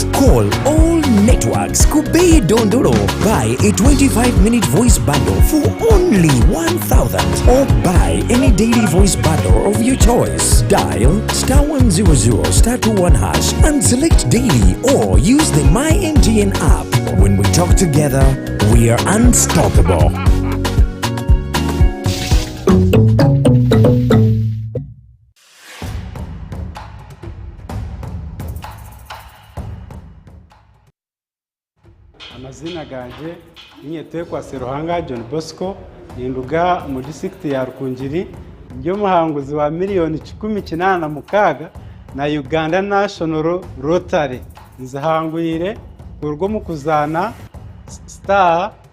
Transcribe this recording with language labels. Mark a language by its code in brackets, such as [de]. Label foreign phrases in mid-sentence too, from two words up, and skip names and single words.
[en] Call all networks Kubei Dondoro. Buy a 25-minute voice bundle for only 1,000 or buy any daily voice bundle of your choice. Dial *100*21# and select daily or use the My MTN app. When we talk together, we are unstoppable. [nyn] Amazina ganje ninyetekwa Seruhanga John Bosco ninduga mu district ya Rukungiri njyo muhanguzi wa miliyoni 18 na Uganda National Rotary nzahanguyire urwo mu kuzana *278#